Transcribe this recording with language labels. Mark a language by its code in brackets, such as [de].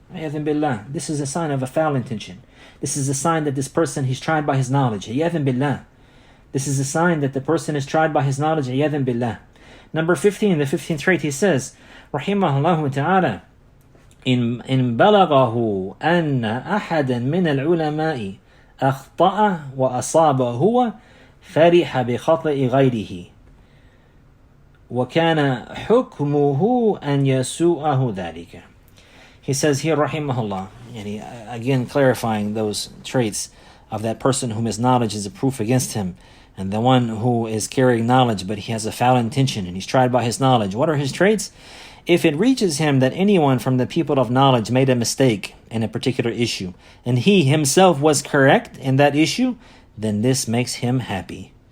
[en] This is a sign of a foul intention. This is a sign that this person, he's tried by his knowledge. This is a sign that the person is tried by his knowledge. Number 15, the 15th trait, he says, Rahimahullah ta'ala, [ar] إن بلغه أن أحدا من العلماء أخطأ وأصاب هو فرح بخطأ غيره وكان حكمه أن يسوءه ذلك. [en] He says here, rahimahullah, again clarifying those traits of that person whom his knowledge is a proof against him, and the one who is carrying knowledge but he has a foul intention and he's tried by his knowledge. What are his traits? If it reaches him that anyone from the people of knowledge made a mistake in a particular issue, and he himself was correct in that issue, then this makes him happy.